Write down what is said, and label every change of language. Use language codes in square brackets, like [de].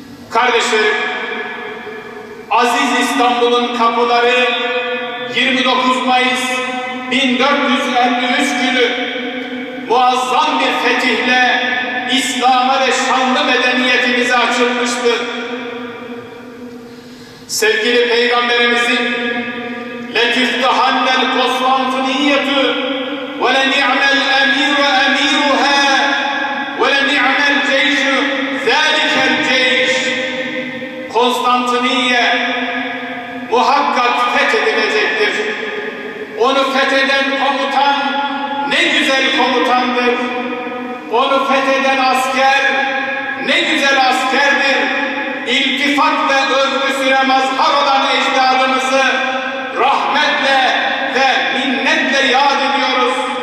[tr] Kardeşlerim, aziz İstanbul'un kapıları 29 Mayıs 1453 günü muazzam bir fetihle İslam'a ve şanlı medeniyetimize açılmıştı. Sevgili Peygamberimizin [ar] لَتِفْتَحَنَّ الْقُسْطَنْطِنِيَّةُ وَلَنِعْمَ الْأَمِيرُ أَمِيرُهَا وَلَنِعْمَ الْجَيْشُ ذَٰلِكَ الْجَيْشِ. [tr] Konstantiniye muhakkak fethedilecektir. Onu fetheden komutan ne güzel komutandır. Onu fetheden asker ne güzel askerdir. İltifat ve övgüsüne mazhar olan ecdadımızı rahmetle ve minnetle yad ediyoruz.